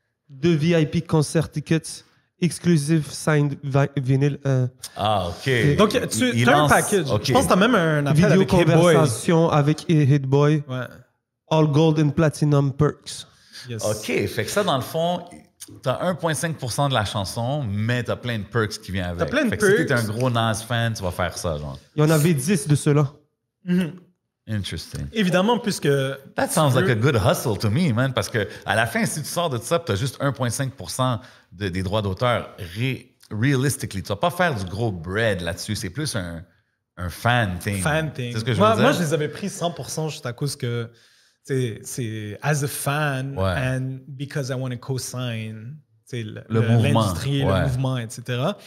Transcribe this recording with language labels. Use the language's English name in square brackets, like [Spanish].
[English] 2 VIP concert tickets, exclusive signed vinyl, Ah, OK. [French] Donc, tu as un package. Okay. Je pense que tu as même un appel vidéo avec Hit Boy. conversation avec Hit Boy, Ouais. [English] all gold and platinum perks. Yes. [French] OK. Fait que ça, dans le fond, tu as 1,5% de la chanson, mais tu as plein de perks qui viennent avec. T'as plein de fait que si tu perks. es un gros Nas fan, tu vas faire ça, genre. Il y en avait 10 de ceux-là. Mhm. [English] Interesting. [French] Évidemment, puisque... [English] That sounds like a good hustle to me, man. [French] Parce que à la fin, si tu sors de ça, tu as juste 1,5% des droits d'auteur, realistically, tu vas pas faire du gros bread là-dessus. C'est plus un fan thing. [English] Fan thing. [French] C'est ce que je veux dire? Moi, je les avais pris 100% juste à cause que c'est [English] as a fan and because I want to co-sign [French] l'industrie, le mouvement, etc.